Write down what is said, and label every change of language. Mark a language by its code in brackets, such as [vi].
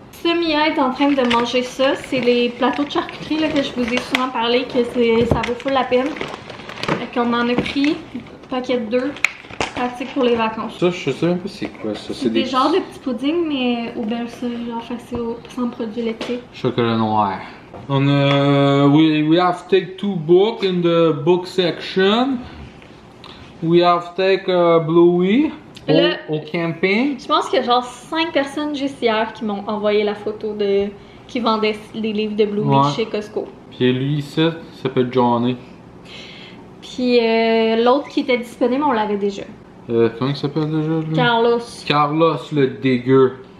[fr] Ça, Mia est en train de manger ça. C'est les plateaux de charcuterie, là, que je vous ai souvent parlé, que ça vaut full la peine. Fait qu'on en a pris, paquet de 2. Pratique pour les vacances. Ça, je sais un peu c'est quoi ça. C'est des genres de petits puddings, mais au bel genre facile, sans produits laitiers. Chocolat noir. [en] On we have to take 2 books in the book section. We have to take Bluey au camping. [fr] Je pense qu'il y a genre 5 personnes juste hier qui m'ont envoyé la photo de qui vendaient les livres de Bluey chez Costco. Puis lui ici, il s'appelle Johnny. Puis l'autre qui était disponible, on l'avait déjà. Comment il s'appelle déjà lui? Carlos. Carlos le dégueu.